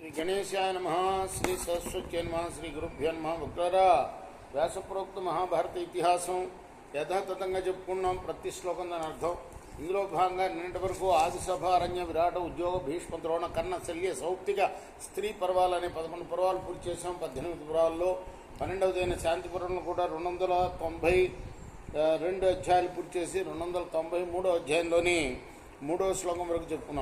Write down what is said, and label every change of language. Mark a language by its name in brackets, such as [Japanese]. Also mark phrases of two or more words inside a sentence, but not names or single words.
[Sanskrit] गणेशाय नमः। श्री सरस्वत्यै नमः। श्री गुरुभ्यो नमः। [Telugu] వక్రరా వ్యాసప్రోక్త మహాభారత ఇతిహాసం యథాతథంగా చెప్పుకున్నాం. ప్రతి శ్లోకం దాని అర్థం. ఇందులో భాగంగా నిన్నటి వరకు ఆదిసభ, అరణ్య, విరాట, ఉద్యోగ, భీష్మ, ద్రోణ, కర్ణ, శల్య, సౌప్తిక, స్త్రీ పర్వాలు అనే 11 పర్వాలు పూర్తి చేసాం. 18 పర్వాల్లో 12వదైన శాంతిపురంలో కూడా 292 అధ్యాయాలు పూర్తి చేసి 293వ అధ్యాయంలోని 3వ శ్లోకం వరకు చెప్పుకున్నాం.